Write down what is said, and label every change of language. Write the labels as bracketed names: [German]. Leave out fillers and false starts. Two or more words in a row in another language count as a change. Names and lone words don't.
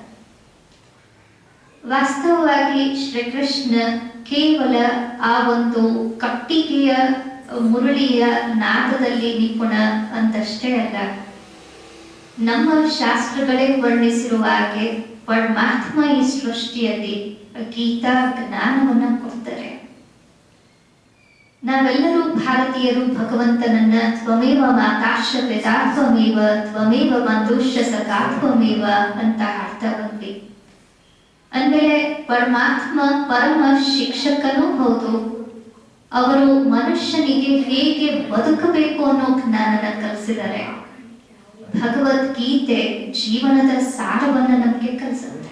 [Kannada] ವಾಸ್ತವವಾಗಿ ಶ್ರೀಕೃಷ್ಣ ಕೇವಲ ಆ ಒಂದು ಕಟ್ಟಿಗೆಯ ಮುರುಳಿಯ ನಾದದಲ್ಲಿ ನಿಪುಣ ಅಂತಷ್ಟೇ ಅಲ್ಲ. ನಮ್ಮ ಶಾಸ್ತ್ರಗಳೇ ವರ್ಣಿಸಿರುವ ಹಾಗೆ ಪರಮಾತ್ಮ ಈ ಸೃಷ್ಟಿಯಲ್ಲಿ ಗೀತಾ ಜ್ಞಾನವನ್ನ ಕೊಡ್ತಾರೆ. ನಾವೆಲ್ಲರೂ ಭಾರತೀಯರು ಭಗವಂತನನ್ನ [Sanskrit] ತ್ವಮೇವ ಮಾತಾಶ್ಚ ಪಿತಾ ತ್ವಮೇವ ತ್ವಮೇವ ಬಂಧುಶ್ಚ ಸಖಾ ತ್ವಮೇವ [Kannada] ಅಂತ ಅರ್ಥ ಬಂದ್ವಿ. ಅಂದ್ಮೇಲೆ ಪರಮಾತ್ಮ ಪರಮ ಶಿಕ್ಷಕನೂ ಹೌದು. ಅವರು ಮನುಷ್ಯನಿಗೆ ಹೇಗೆ ಬದುಕಬೇಕು ಅನ್ನೋ ಜ್ಞಾನನ ಕಲಿಸಿದ್ದಾರೆ. ಭಗವದ್ಗೀತೆ ಜೀವನದ ಸಾರವನ್ನ ನಮಗೆ ಕಲಿಸುತ್ತೆ.